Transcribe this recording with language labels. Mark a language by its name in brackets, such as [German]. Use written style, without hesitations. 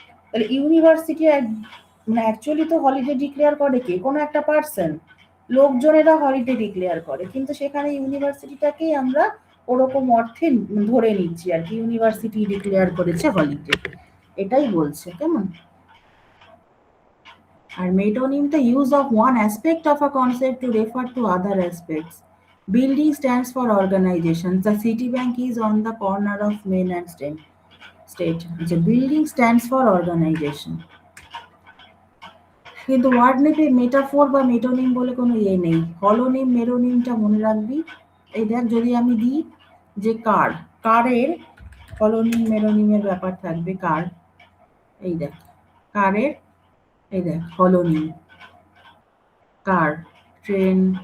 [Bangla] তাহলে ইউনিভার্সিটি মানে অ্যাকচুয়ালি তো হলিডে ডিক্লেয়ার করে কে? কোনো একটা পার্সন। লোকজনেরা হলিডে ডিক্লেয়ার করে, কিন্তু সেখানে ইউনিভার্সিটিটাকেই আমরা ওরকম অর্থে ধরে নিচ্ছি আর কি, ইউনিভার্সিটি ডিক্লেয়ার করেছে হলিডে, এটাই বলছে। কেমন? [English] আর metonym the use of one aspect of a concept to refer to other aspects. Building stands for organization. The Citibank is on the corner of Main and State. The building stands for organization. [Bangla] কিন্তু word নেপে metaphor বা মেটোনিম বলে কোনো ইয়ে নেই। হলোনিম, মেরোনিমটা মনে রাখবি। এই দেখ, যদি আমি দিই যে কার, কারের হলোনিম মেরোনিমের ব্যাপার থাকবে। কার, এই দেখ, কারের, এই দেখ হলোনিম, কার, ট্রেন।